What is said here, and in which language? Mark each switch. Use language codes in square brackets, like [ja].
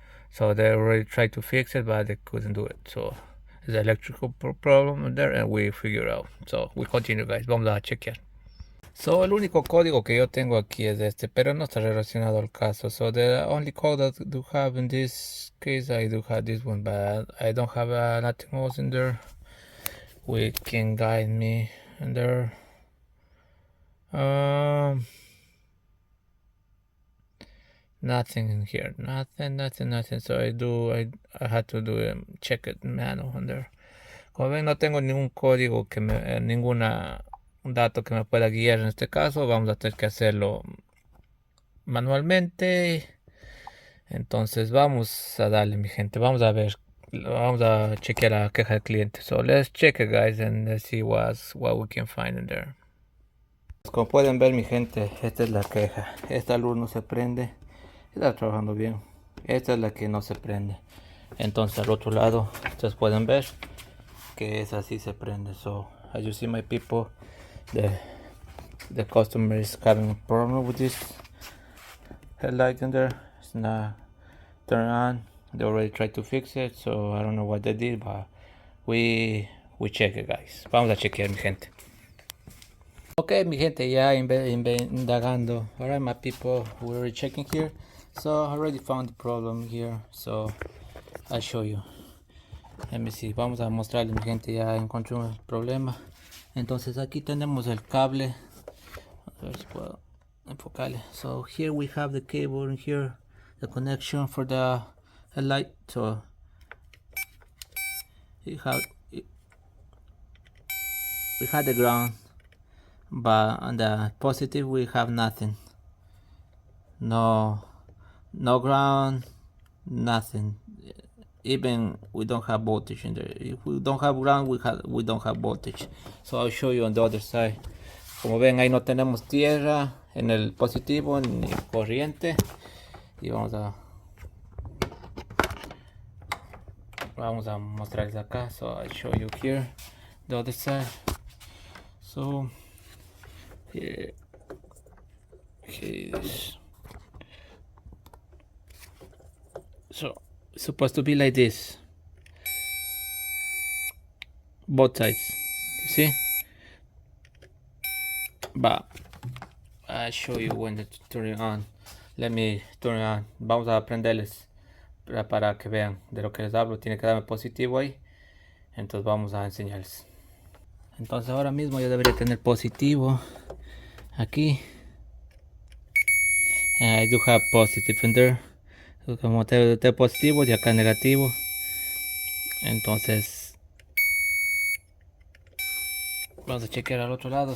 [en] So they already tried to fix it, but they couldn't do it. So it's an electrical problem there, and we figure out. So we continue, guys. [es] Vamos a chequear. So el único código que yo tengo aquí es este, pero no está relacionado al caso. [en] So the only code that I do have in this case, I do have this one, but I don't have nothing else in there. We can guide me in there. Nothing in here, nothing. So I had to do check it manual on there. [es] Como ven, no tengo ningún código ninguna dato que me pueda guiar en este caso. Vamos a tener que hacerlo manualmente. Entonces vamos a darle, mi gente. Vamos a ver, vamos a chequear la queja del cliente. [en] So let's check it, guys, and let's see what we can find in there. [es] Como pueden ver, mi gente, esta es la queja. Esta luz no se prende. Está trabajando bien. Esta es la que no se prende. Entonces al otro lado ustedes pueden ver que esa sí se prende. [en] So as you see, my people, the customer is having a problem with this headlight in there. It's not turned on. They already tried to fix it, so I don't know what they did, but we check it, guys. [es] Vamos a chequear, mi gente. Ok, mi gente, ya indagando. [en] Alright, my people, we're already checking here. So I already found the problem here, so I'll show you. Let me see. [es] Vamos a mostrarle, mi gente, ya encontré el problema. Entonces aquí tenemos el cable. A ver si puedo enfocarle. [en] So here we have the cable in here, the connection for the headlight. So we had the ground, but on the positive we have nothing. No ground, nothing. Even we don't have voltage in there. If we don't have ground, we don't have voltage. So I'll show you on the other side. [es] Como ven, ahí no tenemos tierra en el positivo ni corriente. Y vamos a mostrarles acá. [en] So I'll show you here the other side. So here is. So it's supposed to be like this, both sides, you see, but I'll show you when to turn it on. Let me turn it on. [es] Vamos a prenderles para que vean de lo que les hablo. Tiene que darme positivo ahí, entonces vamos a enseñarles. Entonces ahora mismo yo debería tener positivo aquí. [en] I do have positive in there. [es] Como tengo positivo y acá negativo, entonces vamos a chequear al otro lado.